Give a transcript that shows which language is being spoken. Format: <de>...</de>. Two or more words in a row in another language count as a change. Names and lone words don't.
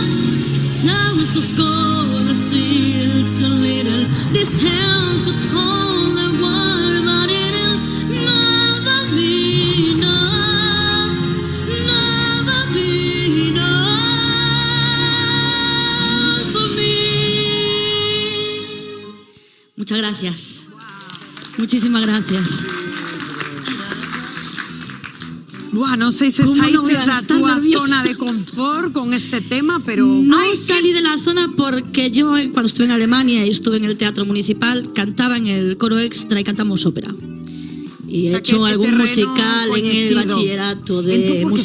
<en>Towers of gold are still too little. These hands could hold the world, but it'll never be enough, never be enough for me.</en> <es>Muchas gracias. Muchísimas gracias. Buah,</es> <gl>non sei se</gl> <es>¿Cómo no voy</es> <gl>saiches</gl> <es>a</es> <gl>da</gl> <es>estar</es> <gl>túa</gl> <es>nerviosa?</es> <gl>zona de confort con este tema, pero...</gl> <es>No salí de la zona porque yo cuando estuve en Alemania y estuve en el teatro municipal cantaba en el coro extra y cantamos ópera. Y O sea, he hecho</es> <gl>que</gl> <es>algún terreno musical en el</es> <gl>coñecido.</gl> <es>bachillerato de</es> <gl>Entón, por que</gl>